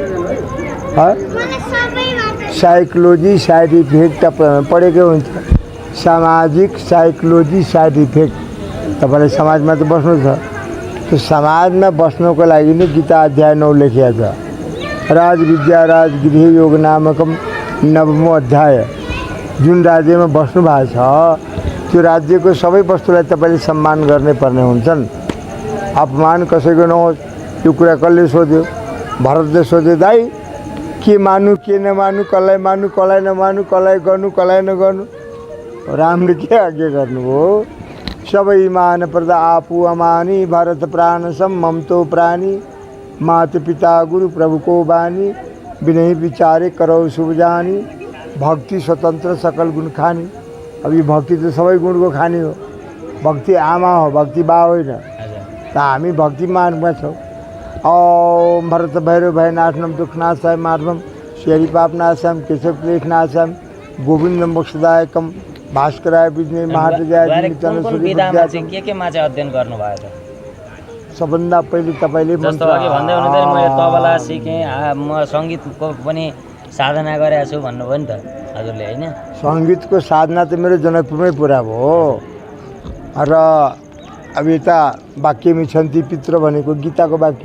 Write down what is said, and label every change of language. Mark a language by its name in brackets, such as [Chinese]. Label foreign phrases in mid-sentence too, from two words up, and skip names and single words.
[English] psychology side effect [Nepali] पढेकै हुन्छ। [English] सामाजिक psychology side effect. [Nepali] तपाईँलाई समाजमा त बस्नु छ, त्यो समाजमा बस्नको लागि नै गीता अध्याय 9 लेखिएको छ। राजविद्या राजगृह योग नामकम 9औं अध्याय। जुन राज्यमा बस्नु भएको छ त्यो राज्यको सबै वस्तुलाई तपाईँले सम्मान गर्ने पर्ने हुन्छन्। अपमान कसैको नहोस्। यो कुरा कसले सोध्यो? भरतले सोध्यो, दाइ के मानु के नमानु, कसलाई मानु कसलाई नमानु, कसलाई गर्नु कसलाई नगर्नु। रामले के आज्ञा गर्नुभयो? [Awadhi] सबै मान पर्दा आफू अमानी, भरत प्राण सम ममतो प्राणी, माता पिता गुरु प्रभु को बानी, विनय विचारे करो शुभ जानी, भक्ति स्वतन्त्र सकल गुण खानी। [Nepali] अब यो भक्ति त सबै गुणको खानी हो। भक्ति आमा हो, भक्ति बा होइन। त हामी भक्ति मार्गमा छौँ। [Sanskrit] ओम भरत भैरव भयनाशनम दुखनाशाय माधवम, श्री पापनाशम केशव क्लेशनाशम, गोविंदम मोक्षदायकम, भास्कराय विजय महाराजाय [Nepali] केमा चाहिँ अध्ययन गर्नुभयो त? सबभन्दा पहिले तपाईँले जस्तो अघि भन्दै हुनुहुँदै मैले तबला सिकेँ, म सङ्गीतको पनि साधना गरेको छु भन्नुभयो नि त हजुरले होइन? सङ्गीतको साधना त मेरो जनकपुरमै पुरा भयो र अब यता वाक्यमी छन्ति पित्र भनेको गीताको वाक्य,